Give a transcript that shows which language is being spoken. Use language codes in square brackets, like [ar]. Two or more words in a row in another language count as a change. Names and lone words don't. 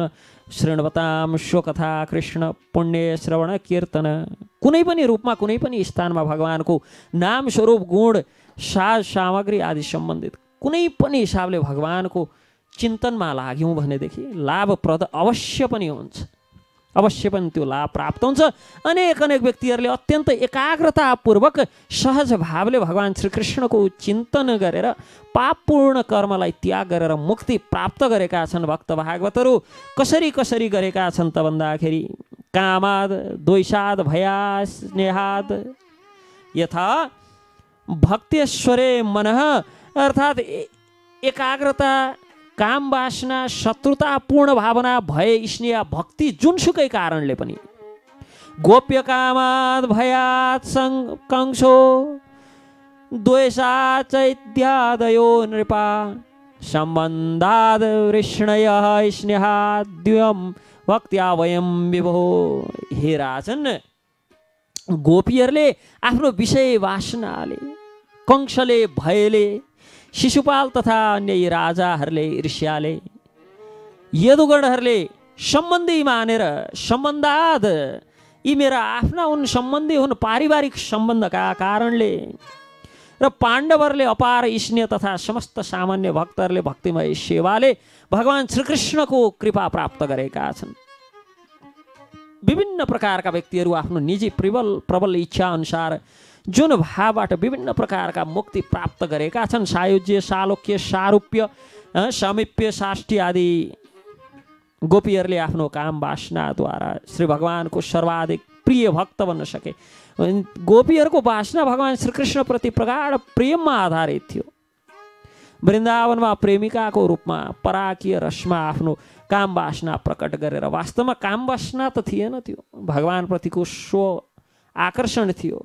[sa] शृण्वतां स्वकथा कृष्ण पुण्य श्रवण कीर्तन, [ne] कुनै पनि रूपमा, कुनै पनि स्थानमा भगवानको नाम स्वरूप गुण साज सामग्री आदि सम्बन्धित कुनै पनि हिसाबले भगवानको चिन्तनमा लाग्यौँ भनेदेखि लाभप्रद अवश्य पनि हुन्छ, अवश्य पनि त्यो लाभ प्राप्त हुन्छ। अनेक अनेक व्यक्तिहरूले अत्यन्त एकाग्रतापूर्वक सहज भावले भगवान श्रीकृष्णको चिन्तन गरेर पापपूर्ण कर्मलाई त्याग गरेर मुक्ति प्राप्त गरेका छन् भक्त भागवतहरू। कसरी कसरी गरेका छन् त भन्दाखेरि, [sa] कामाद द्वैषाद भयाद स्नेहाद यथा भक्तेश्वरे मनः, [ne] अर्थात् एकाग्रता, काम वासना, शत्रुतापूर्ण भावना, भय, स्नेह, भक्ति जुनसुकै कारणले पनि, [sa] गोप्य कामाद भयात कंसो द्वेषाद चैत्यादयो नृपा सम्बन्धाद वृष्णय स्नेहाद द्वयम भक्त्या वयम विभो। [ne] हे राजन, गोपीहरूले आफ्नो विषय वासनाले, कंसले भयले, शिशुपाल तथा अन्य राजाहरूले ईर्ष्याले, यदुगणहरूले सम्बन्धी मानेर, सम्बन्धाद, यी मेरा आफ्ना हुन्, सम्बन्धी हुन्, पारिवारिक सम्बन्धका कारणले, र पाण्डवहरूले अपार स्नेह तथा समस्त सामान्य भक्तहरूले भक्तिमय सेवाले भगवान श्रीकृष्णको कृपा प्राप्त गरेका छन्। विभिन्न प्रकारका व्यक्तिहरू आफ्नो निजी प्रबल इच्छा अनुसार जुन भावबाट विभिन्न प्रकारका मुक्ति प्राप्त गरेका छन्, सायुज्य, सालोक्य, सारूप्य, समीप्य, साष्टी आदि गोपीहरूले आफ्नो काम वासनाद्वारा श्री भगवानको सर्वाधिक प्रिय भक्त बन्न सके। गोपीहरूको वासना भगवान श्रीकृष्णप्रति प्रगाढ प्रेममा आधारित थियो। वृन्दावनमा प्रेमिकाको रूपमा पराकीय रसमा आफ्नो काम वासना प्रकट गरेर, वास्तवमा काम वासना त थिएन, त्यो भगवानप्रतिको स्व आकर्षण थियो।